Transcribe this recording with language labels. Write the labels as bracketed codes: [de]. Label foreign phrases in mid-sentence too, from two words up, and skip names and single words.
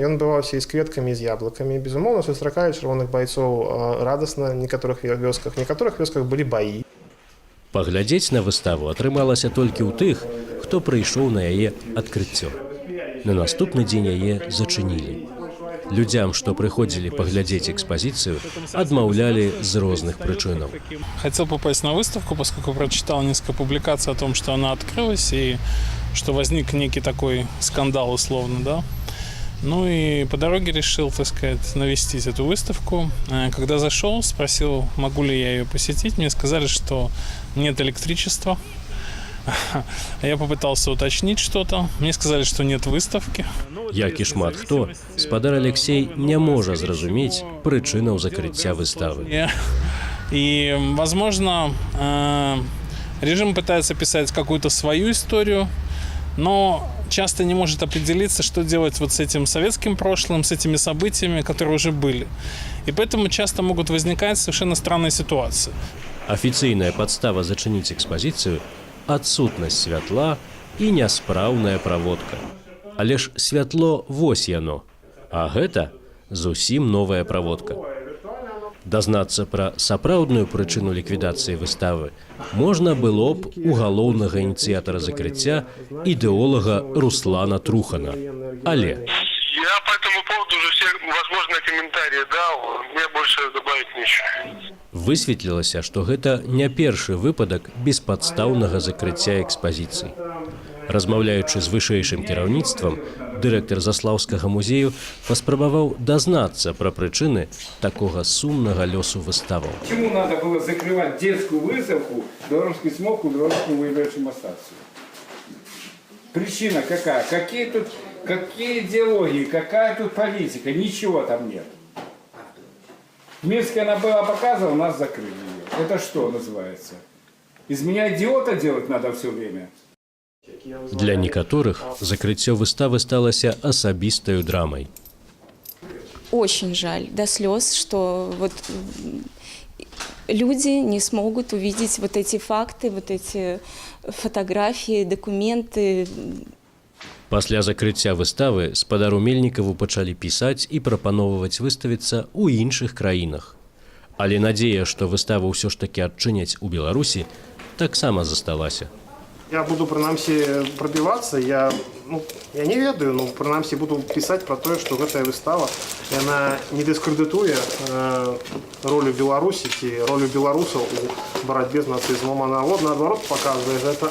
[be] Ён адбываўся і з кветкамі, і з яблыкамі. Безумоўна, сустракаюць чырвоных байцоў радасна в некаторых вёсках былі баі. Паглядзець на выставу атрымалася толькі ў тых, хто прыйшоў на яе адкрыццё. На наступны дзень яе зачынілі. Людзям, што прыходзілі паглядзець экспазіцыю, адмаўлялі з розных прычынаў. [ru] Хотел попасть на выставку, поскольку прочитал несколько публикаций о том, что она открылась и что возник некий такой скандал условно, да. Ну и по дороге решил, так сказать, навестить эту выставку. Когда зашел, спросил, могу ли я ее посетить. Мне сказали, что нет электричества. Я попытался уточнить что-то. Мне сказали, что нет выставки. [be] Як і шмат хто, спадар Алексей не можа зразумець прычынаў закрыцця выставы. [ru] И, возможно, режим пытается писать какую-то свою историю, но часто не может определиться, что делать вот с этим советским прошлым, с этими событиями, которые уже были. И поэтому часто могут возникать совершенно странные ситуации. [be] Афіцыйная падстава зачыніць экспазіцыю – адсутнасць святла і няспраўная праводка. Але ж святло вось яно, а гэта зусім новая праводка. Дазнацца пра сапраўдную прычыну ліквідацыі выставы можна было б у галоўнага ініцыятара закрыцця ідэолага Руслана Трухана. Але [ru] я по этому поводу уже все возможные комментарии дал, мне больше добавить нечего. [be] Высветлілася, што гэта не першы выпадак беспадстаўнага закрыцця экспазіцый. Размаўляючы з вышэйшым кіраўніцтвам, дырэктар Заслаўскага музею паспрабаваў дазнацца пра прычыны такога сумнага лёсу выставаў. [ru] Чему надо было закрывать детскую выставку «Белорусский смог» у Белорусского воеводчего мастерства? Причина какая? Какие идеологии? Какая тут политика? Ничего там нет. В Минске она была показана, нас закрыли ее. Это что называется? Из меня идиота делать надо все время? [be] Для некаторых закрыццё выставы сталася асабістаю драмай. [ru] Очень жаль, до слез, что вот люди не смогут увидеть вот эти факты, вот эти фотографии, документы. [be] Пасля закрыцця выставы спадару Мельнікаву пачалі пісаць і прапаноўваць выставіцца ў іншых краінах. Але надзея, што выставу ўсё ж такі адчыняць у Беларусі, таксама засталася. Я буду, прынамсі, прабівацца, я не ведаю, но прынамсі буду пісаць пра тое, што гэтая выстава, яна не дыскрэдытуе ролю Беларусі ці ролю беларусаў у барацьбе з нацызмом, а наадварот паказвае гэта.